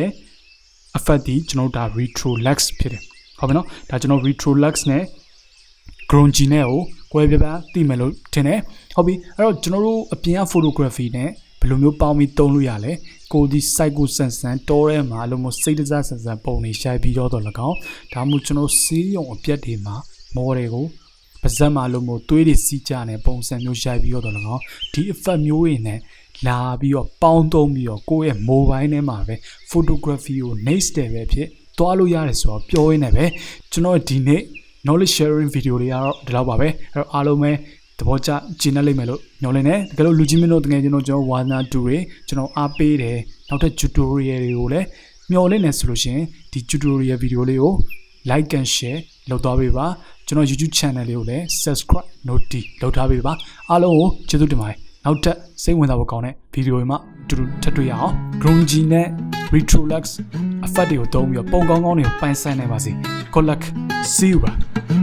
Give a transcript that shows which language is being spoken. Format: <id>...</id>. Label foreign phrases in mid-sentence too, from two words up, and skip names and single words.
<my>effect ဒီကျွန်တော်ဒါ Retrolux ဖြစ်တယ်ဟုတ်ပြီနော်ဒါကျွန်တော် Retrolux နဲ့ Grunge နဲ့ကိုကွဲပြားပြားသိမယ်လို့ထင်တယ်ဟုတ်ပြီအဲ့တော့ကျွန်တော်တို့အပြင်က photography နဲ့ဘယ်လိုမျိုးပေါင်းပြီးသုံးလို့ရလဲကိုဒီ site ကိုဆန်ဆန်တောထဲမှာလို့မျိုးစိတ်တစား ဆန်ဆန်ပုံတွေရှိုက်ပြီးတော့၎င်းဒါမှမဟုတ်ကျွန်တော်စီးရုံအပြက်တွေမှာမော်တွေကိုပါဇက်မှာလို့မျိုးသွေးတွေစီးကြတဲ့ပုံစံမျိုးရှိုက်ပြီးတော့၎င်းဒီ effect မျိုးတွေနဲ့လာပြီး တော့ပေါင်းသုံးပြီးတော့ကိုယ့်ရဲ့ mobile ထဲမှာပဲ photography ကို</my> <en>next step</en> <my>ပဲဖြစ်သွားလို့ရတယ်ဆိုတော့ပြောရင်းနဲ့ပဲကျွန်တော်ဒီနေ့</my> <en>knowledge sharing video</en> <my>တွေ ကတော့ဒီလောက်ပါပဲအဲ့တော့အားလုံးပဲသဘောကျကျင်းနေလိမ့်မယ်လို့ညွှန်လင်းတယ်တကယ်လို့လူကြီးမင်းတို့တကယ်ကျွန်တော်ဝါနာတူတွေကျွန်တော်အားပေးတယ်နောက်ထပ် tutorial တွေကိုလည်းမျှော်လင့်နေဆိုလို့ရှိရင်ဒီ</my> <en>tutorial video</en> <my>လေးကို</my> <en>like and share</en> <my>လုပ်သွားပေးပါကျွန်တော် YouTube channel လေးကိုလည်း</my> <en>subscribe notify</en> <my>လုပ်ထားပေးပါအားလုံးကိုကျေးဇူးတင်ပါတယ်နောက်ထပ်စိတ်ဝင်စားဖို့ကောင်းတဲ့ video တွေမှာအတူတူထပ်တွေ့ရအောင် Grunge နဲ့ Retrolux effect တွေကိုသုံးပြီးတော့ပုံကောင်းကောင်းတွေကိုပိုင်ဆိုင်နိုင်ပါစေ</my> <en>good luck see you</en>